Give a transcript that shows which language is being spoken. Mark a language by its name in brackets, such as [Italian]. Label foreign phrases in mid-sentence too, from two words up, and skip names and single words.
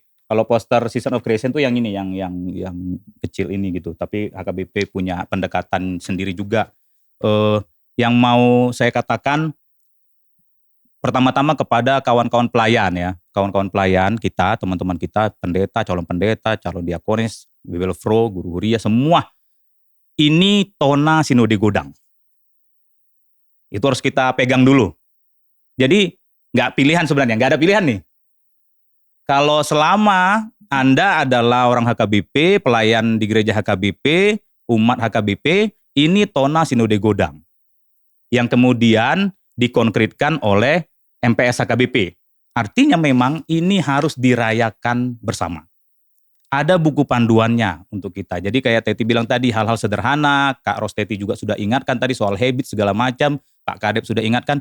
[Indonesian] Kalau poster Season of Creation tuh yang ini, yang kecil ini gitu. Tapi HKBP punya pendekatan sendiri juga. Yang mau saya katakan pertama-tama kepada kawan-kawan pelayan ya, kawan-kawan pelayan kita, teman-teman kita, pendeta, calon diakonis, Bibelfro, guru huria, semua ini [Batak Toba] tona sinode godang. [Indonesian] Itu harus kita pegang dulu. Jadi nggak pilihan sebenarnya, nggak ada pilihan nih. Kalau selama Anda adalah orang HKBP, pelayan di gereja HKBP, umat HKBP, ini [Batak Toba] tona sinode godang [Indonesian] yang kemudian dikonkretkan oleh MPS HKBP. Artinya memang ini harus dirayakan bersama. Ada buku panduannya untuk kita. Jadi kayak Teti bilang tadi, hal-hal sederhana, Kak Rosteti juga sudah ingatkan tadi soal habit segala macam, Pak Kadep sudah ingatkan.